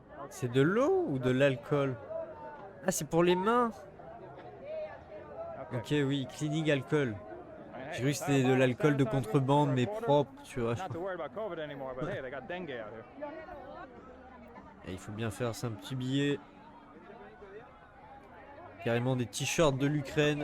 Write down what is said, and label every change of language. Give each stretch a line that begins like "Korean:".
French: C'est de l'eau ou de l'alcool? Ah, c'est pour les mains.
English: Okay.
French: Ok, oui, cleaning alcool.
English: Hey,
French: J'ai cru que c'était de l'alcool de contrebande, mais propre, tu vois.
English: Not to worry about COVID anymore, but hey, they got dengue out here.
French: Et il faut bien faire ça, un petit billet. Carrément des t-shirts de l'Ukraine.